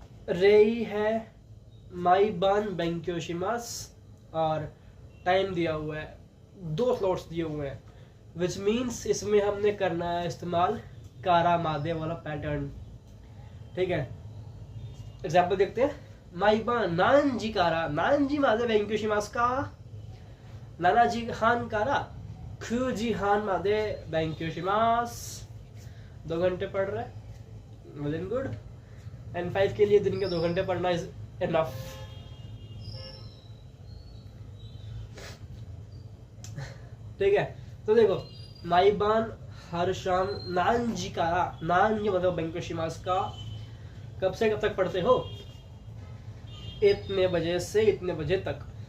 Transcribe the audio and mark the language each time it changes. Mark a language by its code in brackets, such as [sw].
[ja] रेई है माई बान बेंक्योशिमास, [hi] और टाइम दिया हुआ है, 2 स्लॉट्स दिए हुए हैं, [en] which means [hi] इसमें हमने करना है इस्तेमाल कारा मादे वाला पैटर्न, ठीक है। एग्जाम्पल देखते हैं। [ja] 毎晩何時から何時まで勉強しますか。 7時半から9時半まで勉強します。 [hi] 2 घंटे पढ़ रहा है, [en] Well and good. [hi] N5 के लिए दिन के 2 घंटे पढ़ना [en] Is enough. [hi] ठीक है, तो देखो माइबान हर शाम नानजी का, नानजी मतलब बैंकोशिमास का कब से कब तक पढ़ते हो, इतने बजे से इतने बजे तक।